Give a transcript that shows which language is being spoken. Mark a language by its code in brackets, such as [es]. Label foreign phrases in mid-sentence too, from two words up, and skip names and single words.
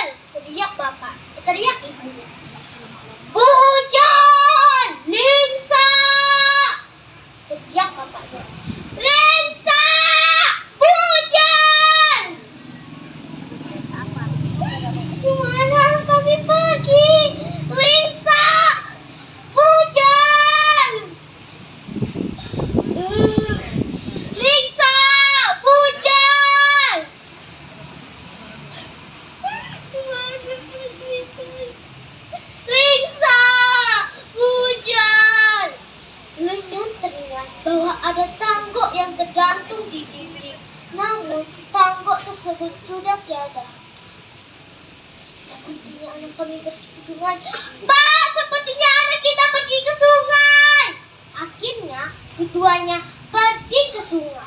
[id] Teriak ibunya. Bujal! Lingsa! Teriak bapaknya. Lingsa! Bujal! Kemana kami pergi? Lingsa! Bujal! Lingsa! Bujal! Lingsa! Bujal! Lenyun teringat bahwa ada tanggok yang tergantung di dinding. Namun tanggok tersebut sudah tiada. Sepertinya anak kami pergi ke sungai. Pak, sepertinya anak kita pergi ke sungai. Akhirnya keduanya pergi ke sungai.